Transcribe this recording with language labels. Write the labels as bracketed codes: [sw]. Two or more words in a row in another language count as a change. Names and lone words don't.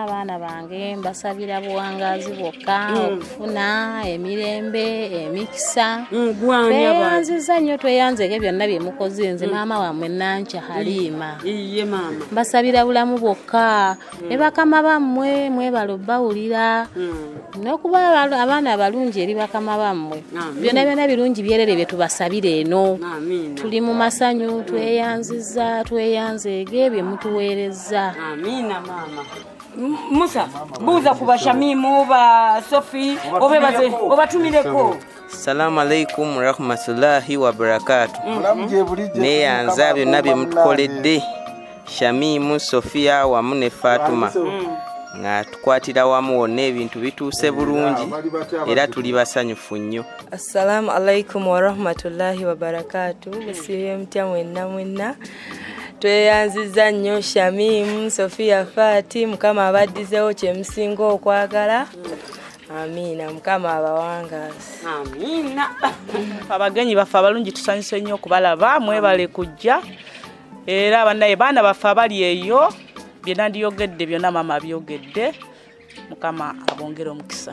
[lg] Abaana bange mbasabira buwangazi bwokka okufuna emirembe emikisa tweyanziza nnyo tweyanzeke byonna bye mukoze nze maama wammwe Nancha Halima mbasabira bulamu bwokka ne bakama bammwe mwebala obbawulira n'okuba abaana abalungi eri bakama bammwe byonna byonna birungi byerere bye tubasabira eno tuli mu masanyu tweyanziza tweyanzege bye mutuweereza. Amina mama. Musa buza kuba Shamimu ba Sophie obebaze obatumireko. [ar] السلام عليكم ورحمة الله وبركاته. [lg] Neyanza byonna bye mutukoledde Shamimu Sofia wamu ne Fatuma nga tukwatira wamu wonna ebintu bituuse bulungi era tuli basanyufu nnyo. [ar] السلام عليكم ورحمة الله وبركاته. [lg] Musibe mutya mwenna tweyanziza nnyo Shamimu Sofia Fati mukama abaddizeewo kye musinga okwagala. Amina mukama abawangazi. Amina. Abagenyi baffe abalungi tusanyuse nnyo okubalaba mwebale kujja era bannaye baana baffe abali eyo byonna ndiyogedde byonna mama byogedde mukama abongere omukisa.